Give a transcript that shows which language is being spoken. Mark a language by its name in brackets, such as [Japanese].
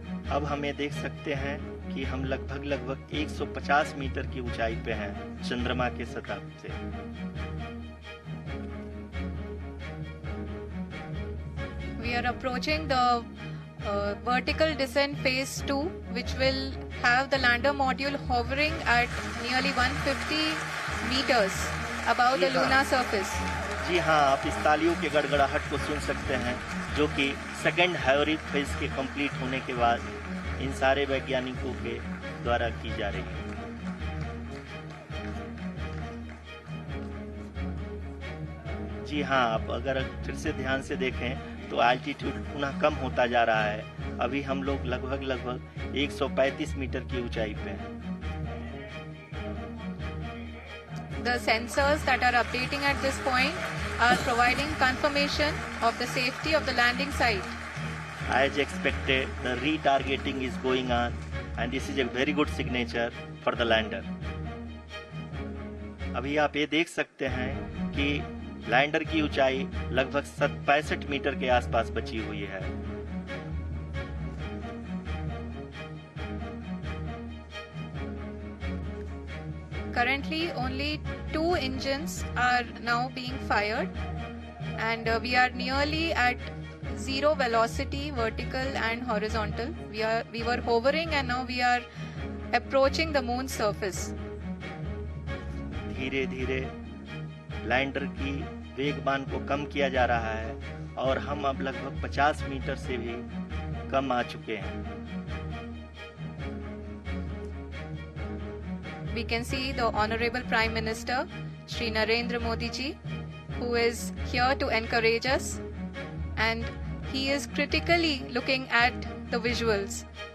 [Hindi] अब हमें देख सकते हैं कि हम लगभग 150 मीटर की ऊंचाई पे हैं चंद्रमा के सतह से। [English] We are approaching the vertical descent phase 2, which will have the lander module hovering at nearly 150 meters above the lunar surface. [Hindi] जी हाँ, आप इस तालियों के गड़गड़ाहट को सुन सकते हैं जो कि सेकंड हाइब्रिड फेज के कंप्लीट होने के बाद इन सारे वैज्ञानिकों के द्वारा की जा रही है। जी हाँ, आप अगर फिर से ध्यान से देखें तो एल्टीट्यूड पुनः कम होता जा रहा है। अभी हम लोग लगभग 135 मीटर की ऊंचाई पे हैं। [English] the sensors that are updating at this point are providing confirmation of the safety of the landing site. As expected, the retargeting is going on, and this is a very good signature for the lander. [Hindi] अभी आप ये देख सकते हैं कि lander की ऊंचाई लगभग 65 मीटर के आसपास बची हुई है। [English] Currently, only 2 engines are now being fired, and we are nearly at zero velocity, vertical and horizontal. We were hovering, and now we are approaching the moon's surface. [Hindi] धीरे धीरे लैंडर की वेगमान को कम किया जा रहा है और हम अब लगभग 50 मीटर से भी कम आ चुके हैं। [English] We can see the Honorable Prime Minister, Shri Narendra Modi ji, who is here to encourage us, and he is critically looking at the visuals.